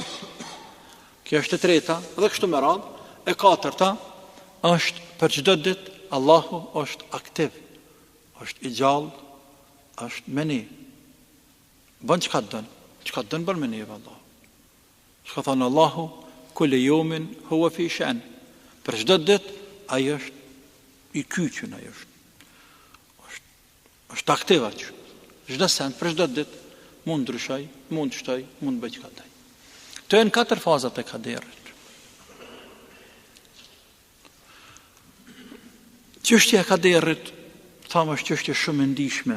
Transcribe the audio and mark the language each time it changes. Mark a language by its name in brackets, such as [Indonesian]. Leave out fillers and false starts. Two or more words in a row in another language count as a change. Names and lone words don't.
[Albanian] Kjo është e treta, edhe kështu me radhë. E katërta është për çdo ditë Allahu është aktiv, është i gjallë, është me ne. Bën çka dën bën me ne Allahu. Çka thon Allahu, [Arabic] كل يوم هو في شأن. [Albanian] Për çdo ditë ai është i kyçën, ai është aktiv atë. Çdo send për çdo ditë mund ndryshoj, mund shtoj, mund bëj çka daj. Këto janë 4 fazat e kaderit. Çështja e kaderit, thamë, është çështje shumë e ndihshme.